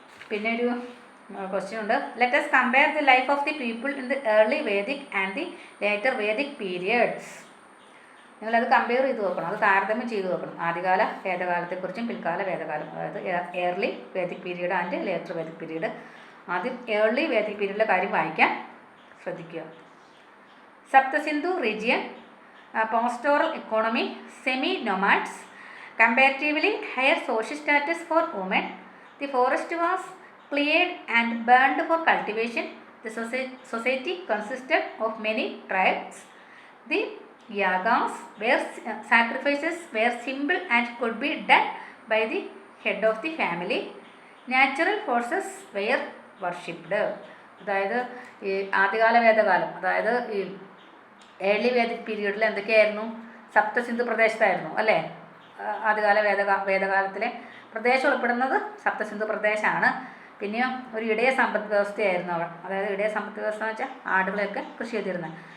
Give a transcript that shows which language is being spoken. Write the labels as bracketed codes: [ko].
[ml] പിന്നെ ഒരു ക്വസ്റ്റ്യൻ ഉണ്ട്. [en] Let us compare the life of the people in the early Vedic and the later Vedic periods. [ml] നിങ്ങളത് compare ചെയ്ത് നോക്കണം, അത് താരതമ്യം ചെയ്ത് നോക്കണം. ആദ്യകാല വേദകാലത്തെക്കുറിച്ചും പിൽക്കാല വേദകാലം, അതായത് [en] Early Vedic period and later Vedic period. [ml] ആദ്യം ഏർലി വേദിക് പീരീഡിലെ കാര്യം വായിക്കാൻ ശ്രദ്ധിക്കുക. [en] Saptasindhu region, pastoral economy, semi nomads, comparatively higher social status for women, the forest was cleared and burned for cultivation, the society consisted of many tribes, the yagas were sacrifices were simple and could be done by the head of the family, natural forces were worshipped. [ml] അതായത് ഈ ആദ്യകാല വേദകാലം, അതായത് ഈ early Vedic പീരീഡിൽ എന്തൊക്കെയായിരുന്നു? സപ്തസിന്ധു പ്രദേശത്തായിരുന്നു അല്ലേ? ആദ്യകാല വേദകാലത്തിലെ പ്രദേശം ഉൾപ്പെടുന്നത് സപ്തസിന്ധു പ്രദേശമാണ്. പിന്നെയോ ഒരു ഇടയ സമ്പദ് വ്യവസ്ഥയായിരുന്നു അവർ. അതായത് ഇടയ സമ്പദ് വ്യവസ്ഥ എന്ന് വെച്ചാൽ ആടുകളെയൊക്കെ കൃഷി ചെയ്തിരുന്നത്.